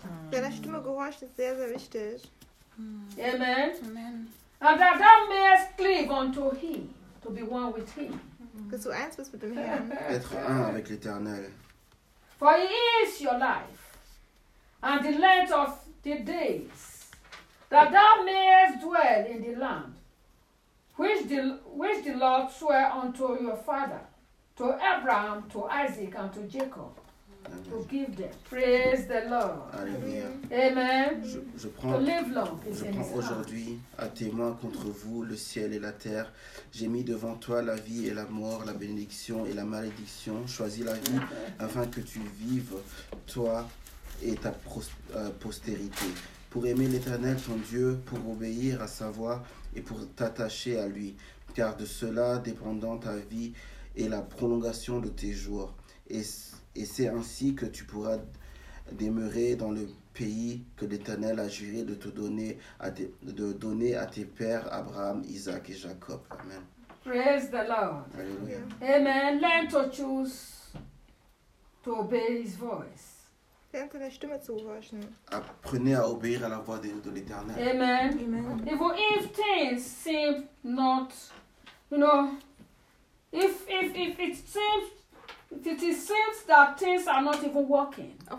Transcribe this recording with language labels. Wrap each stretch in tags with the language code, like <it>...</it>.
<de>Deiner Stimme gehorcht ist sehr, sehr wichtig. Amen. Amen.</de> <en>And that thou mayest cleave unto him, to be one with him.</en> <de>Dass du eins bist mit dem Herrn.</de> <fr>Être un avec l'Éternel.</fr> <en>For he is your life, and the length of the days, that thou mayest dwell in the land, which the Lord swore unto your father, to Abraham, to Isaac, and to Jacob. To give them. Praise the Lord.</en> <fr>Alléluia. Amen. Je prends aujourd'hui à témoin contre vous le ciel et la terre. J'ai mis devant toi la vie et la mort, la bénédiction et la malédiction. Choisis la vie afin que tu vives, toi et ta postérité. Pour aimer l'Éternel ton Dieu, pour obéir à sa voix et pour t'attacher à lui. Car de cela dépendant ta vie et la prolongation de tes jours. Et c'est ainsi que tu pourras demeurer dans le pays que l'Éternel a juré de te donner à tes pères Abraham, Isaac et Jacob. Amen.</fr> <en>Praise the Lord.</en> <fr>Alléluia. Amen.</fr> <en>Learn to choose to obey his voice.</en> <de>Lernt deine Stimme zu gehorchen.</de> <fr>Apprenez à obéir à la voix de l'Éternel. Amen. Amen.</fr> <en>If things seem not, if it seems it seems that things are not even working.</en>